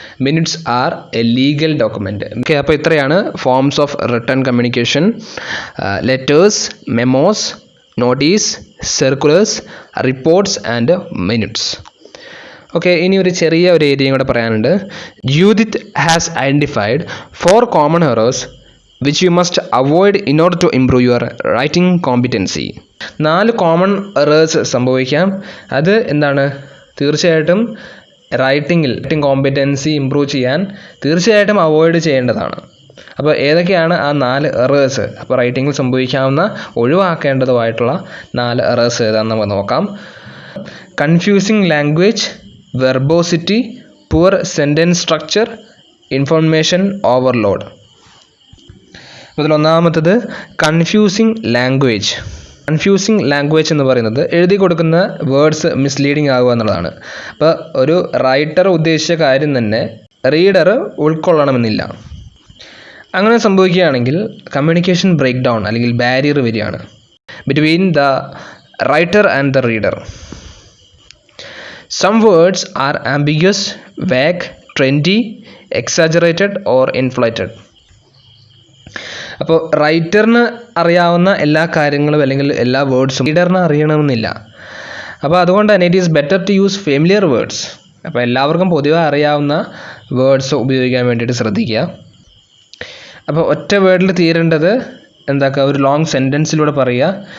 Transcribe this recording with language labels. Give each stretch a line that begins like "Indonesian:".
English: Minutes are a legal document. Okay,
Malayalam: അപ്പോൾ ഇത്രയാണ്
English: Forms of written communication: letters, memos, notices, circulars, reports and minutes.
Malayalam: Okay, ഇനി ഒരു ചെറിയ ഒരു ഏരിയയും കൂടെ പറയാനുണ്ട്.
English: Judith has identified 4 common errors which you must avoid in order to improve your writing competency. 4 common errors
Malayalam: സംഭവിക്കാം. അത് എന്താണ്, തീർച്ചയായിട്ടും റൈറ്റിംഗ് കോമ്പിറ്റൻസി ഇമ്പ്രൂവ് ചെയ്യാൻ തീർച്ചയായിട്ടും അവോയ്ഡ് ചെയ്യേണ്ടതാണ്. അപ്പോൾ ഏതൊക്കെയാണ് ആ 4 എറേഴ്സ്? അപ്പോൾ റൈറ്റിങ്ങിൽ സംഭവിക്കാവുന്ന ഒഴിവാക്കേണ്ടതുമായിട്ടുള്ള 4 എറേഴ്സ് ഏതാണെന്ന് നമുക്ക് നോക്കാം.
English: Confusing language, verbosity, poor sentence structure, information overload.
Malayalam: അതിൽ ഒന്നാമത്തത് കൺഫ്യൂസിങ് ലാംഗ്വേജ്. കൺഫ്യൂസിങ് ലാംഗ്വേജ് എന്ന് പറയുന്നത് എഴുതി കൊടുക്കുന്ന വേർഡ്സ് മിസ്ലീഡിങ് ആകുക എന്നുള്ളതാണ്. അപ്പോൾ ഒരു റൈറ്റർ ഉദ്ദേശിച്ച കാര്യം തന്നെ റീഡർ ഉൾക്കൊള്ളണമെന്നില്ല. അങ്ങനെ സംഭവിക്കുകയാണെങ്കിൽ കമ്മ്യൂണിക്കേഷൻ ബ്രേക്ക് ഡൗൺ അല്ലെങ്കിൽ ബാരിയർ വരികയാണ്
English: Between the writer and the reader. Some words are ambiguous, vague, trendy, exaggerated or inflated.
Malayalam: അപ്പോൾ റൈറ്ററിന് അറിയാവുന്ന എല്ലാ കാര്യങ്ങളും അല്ലെങ്കിൽ എല്ലാ വേർഡ്സും റീഡറിന് അറിയണമെന്നില്ല. അപ്പോൾ അതുകൊണ്ട് തന്നെ
English: It is better to use familiar words.
Malayalam: അപ്പോൾ എല്ലാവർക്കും പൊതുവെ അറിയാവുന്ന വേർഡ്സ് ഉപയോഗിക്കാൻ വേണ്ടിയിട്ട് ശ്രദ്ധിക്കുക. അപ്പോൾ ഒറ്റ വേർഡിൽ തീരേണ്ടത് എന്താക്കുക, ഒരു ലോങ് സെൻറ്റൻസിലൂടെ പറയുക.